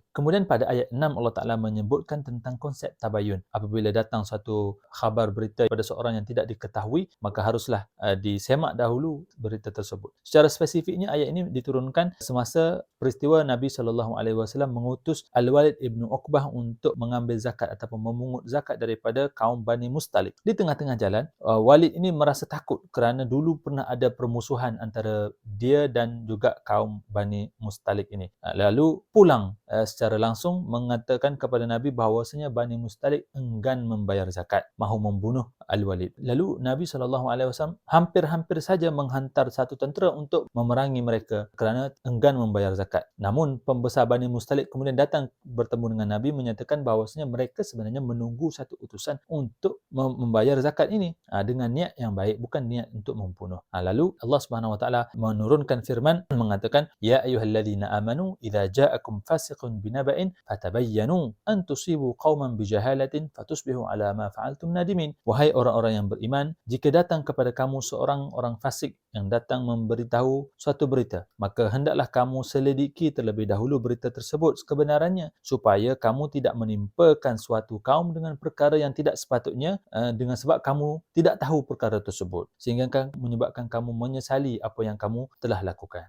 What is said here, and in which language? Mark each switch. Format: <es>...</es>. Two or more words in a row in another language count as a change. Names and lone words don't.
<ms>Kemudian pada ayat 6</ms> <ar>الله تعالى</ar> <ms>menyebutkan tentang konsep tabayun. Apabila datang satu khabar berita pada seorang yang tidak diketahui, maka haruslah disemak dahulu berita tersebut. Secara spesifiknya ayat ini diturunkan semasa peristiwa Nabi SAW mengutus Al-Walid ibn Uqbah untuk mengambil zakat ataupun memungut zakat daripada kaum Bani Mustalik. Di tengah-tengah jalan, Walid ini merasa takut kerana dulu pernah ada permusuhan antara dia dan juga kaum Bani Mustalik ini. Lalu pulang secara langsung mengatakan kepada Nabi bahawasanya Bani Mustalik enggan membayar zakat, mahu membunuh Al-Walid. Lalu Nabi SAW hampir-hampir saja menghantar satu tentera untuk memerangi mereka kerana enggan membayar zakat. Namun pembesar Bani Mustalik kemudian datang bertemu dengan Nabi menyatakan bahawasanya mereka sebenarnya menunggu satu utusan untuk membayar zakat ini dengan niat yang baik, bukan niat untuk membunuh. Lalu Allah Subhanahu Wa Taala menurunkan firman mengatakan,</ms> <ar>"يا أيها الذين آمنوا إذا جاءكم فاسق بنبإ فتبينوا أن تصيبوا قوما بجهالة فتصبحوا على ما فعلتم نادمين."</ar> <ms>Wahai orang-orang yang beriman, jika datang kepada kamu seorang orang fasik yang datang memberitahu suatu berita, maka hendaklah kamu selidiki terlebih dahulu berita tersebut kebenarannya supaya kamu tidak menimpakan suatu kaum dengan perkara yang tidak sepatutnya dengan sebab kamu tidak tahu perkara tersebut sehingga menyebabkan kamu menyesali apa yang kamu telah lakukan.</ms>